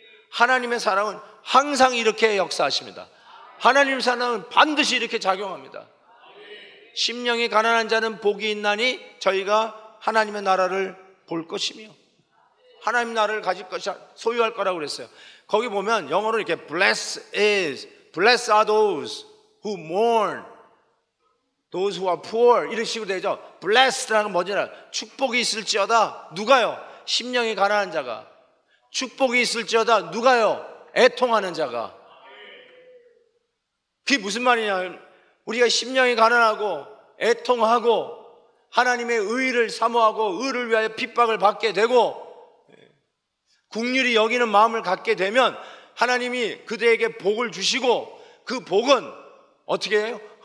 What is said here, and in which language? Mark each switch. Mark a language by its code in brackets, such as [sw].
[ko] 하나님의 사랑은 항상 이렇게 역사하십니다. 하나님의 사랑은 반드시 이렇게 작용합니다. 심령이 가난한 자는 복이 있나니 저희가 하나님의 나라를 볼 것이며 하나님 나라를 가질 것이야, 소유할 거라고 그랬어요. 거기 보면 영어로 이렇게 [en] blessed are those who mourn, those who are poor [ko] 이런 식으로 되죠. blessed라는 뭐냐, 축복이 있을지어다. 누가요? 심령이 가난한 자가. 축복이 있을지어다. 누가요? 애통하는 자가. 그게 무슨 말이냐, 우리가 심령이 가난하고 애통하고 하나님의 의를 사모하고 의를 위하여 핍박을 받게 되고 국률이 여기는 마음을 갖게 되면 하나님이 그들에게 복을 주시고 그 복은 어떻게 해요?